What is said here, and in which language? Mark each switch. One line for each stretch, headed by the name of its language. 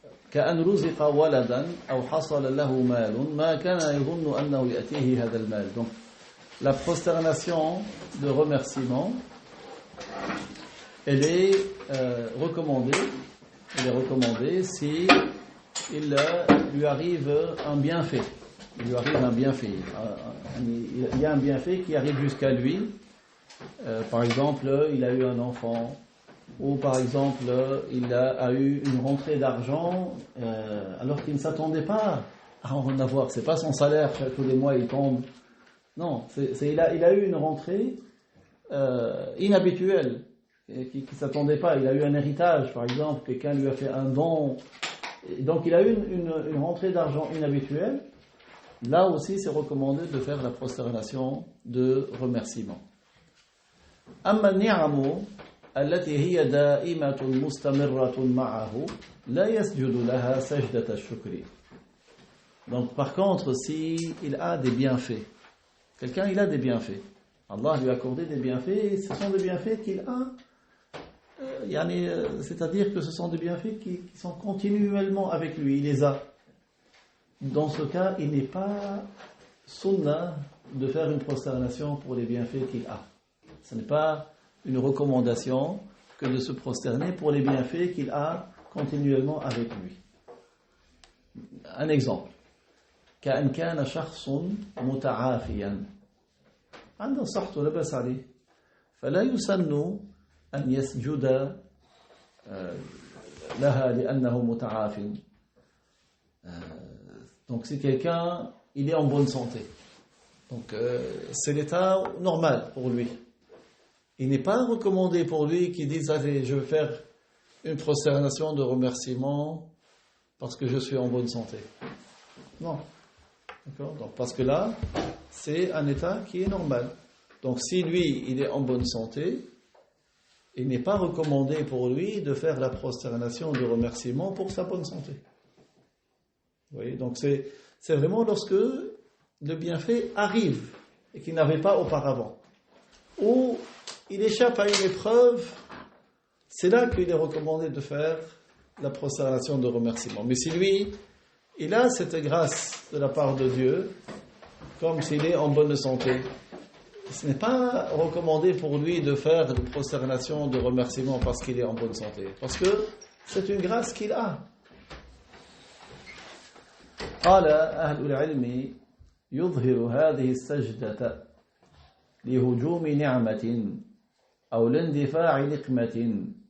Arabic: كأن رزق ولدا أو حصل له مال ما كان يظن أنه يأتيه هذا المال.
French: Donc la prosternation de remerciement, elle est recommandée si il lui arrive un bienfait. il lui arrive un bienfait. Il y a un bienfait qui arrive jusqu'à lui. Par exemple, il a eu un enfant. Ou par exemple, il a eu une rentrée d'argent alors qu'il ne s'attendait pas à en avoir. C'est pas son salaire, tous les mois il tombe. Non, il a eu une rentrée inhabituelle, qui ne s'attendait pas. Il a eu un héritage, par exemple, quelqu'un lui a fait un don. Et donc il a eu une rentrée d'argent inhabituelle. Là aussi, c'est recommandé de faire la prosternation de remerciement.
Arabic: أما النعم التي هي دائمة مستمرة معه لا يسجد لها سجدة الشكر.
French: Donc par contre, si il a des bienfaits, quelqu'un il a des bienfaits, Allah lui a accordé des bienfaits, ce sont des bienfaits qu'il a, c'est-à-dire que ce sont des bienfaits qui sont continuellement avec lui, il les a. Dans ce cas, il n'est pas sunnah de faire une prosternation pour les bienfaits qu'il a. Ce n'est pas une recommandation que de se prosterner pour les bienfaits qu'il a continuellement avec lui. Un exemple.
Arabic: كأن كان شخص متعافيا عنده صحته لا بأس عليه فلا يسن أن يسجد لها لأنه متعاف.
French: Donc si quelqu'un il est en bonne santé, donc c'est l'état normal pour lui. Il n'est pas recommandé pour lui qu'il dise allez, je vais faire une prosternation de remerciement parce que je suis en bonne santé. Non. D'accord ? Donc, parce que là, c'est un état qui est normal. Donc si lui, il est en bonne santé, il n'est pas recommandé pour lui de faire la prosternation de remerciement pour sa bonne santé. Vous voyez ? Donc c'est vraiment lorsque le bienfait arrive et qu'il n'avait pas auparavant. Ou il échappe à une épreuve, c'est là qu'il est recommandé de faire la prosternation de remerciement. Mais si lui, il a cette grâce de la part de Dieu, comme s'il est en bonne santé, ce n'est pas recommandé pour lui de faire la prosternation de remerciement parce qu'il est en bonne santé. Parce que c'est une grâce qu'il a.
Arabic: قال أهل العلم يظهر هذه السجدة لهجوم نعمة أو لاندفاع نقمة